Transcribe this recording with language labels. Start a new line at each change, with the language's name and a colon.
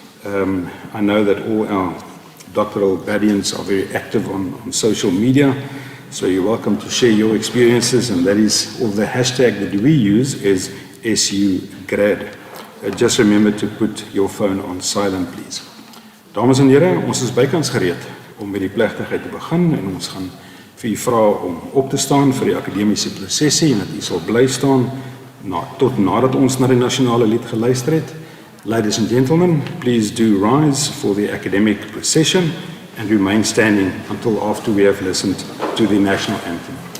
English: I know that all our doctoral gradients are very active on social media, so you're welcome to share your experiences, and that is, or the hashtag that we use is SUGrad. Just remember to put your phone on silent, please.
Afrikaans: Dames en here, ons is bykans gereed om met die plegtigheid te begin en ons gaan vir u vra om op te staan vir die akademiese prosessie en dat u sal bly staan tot nadat ons na die nasionale lied geluister het.
English: Ladies and gentlemen, please do rise for the academic procession and remain standing until after we have listened to the national anthem.